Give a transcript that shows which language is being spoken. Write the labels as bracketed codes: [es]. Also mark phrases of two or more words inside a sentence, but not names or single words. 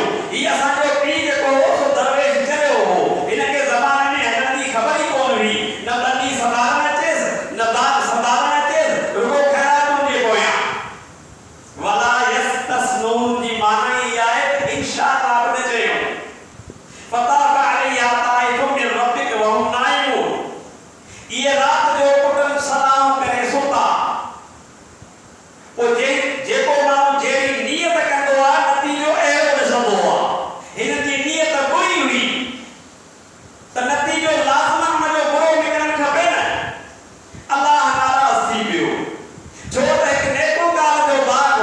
[sd] हीअ असांजो पीउ जेको हो सो दरवेश चरियो हो हिनखे ज़माने में हलण जी ख़बर ई कोन हुई न तॾहिं संभालण अचेसि न बाग संभालण अचेसि रुगो ख़ैरातुनि जे पोयां। [ar] ولا يستثنون [sd] जी माना ई आहे त इंशाअल्लाह बि न चयो [ar] فطاف عليها طائف من ربك وهم نائمون [sd] इहे राति जो पुटनि सलाम करे सुता पोइ जेको माण्हू जहिड़ी नियत कंदो आहे नतीजो अहिड़ो ॾिसंदो आहे। हिन जी नियत बुरी हुई त नतीजो लाज़मन हुनजो बुरो निकिरणु खपे न अलाह नाराज़ थी वियो छो त हिकु नेकोकार जो बाग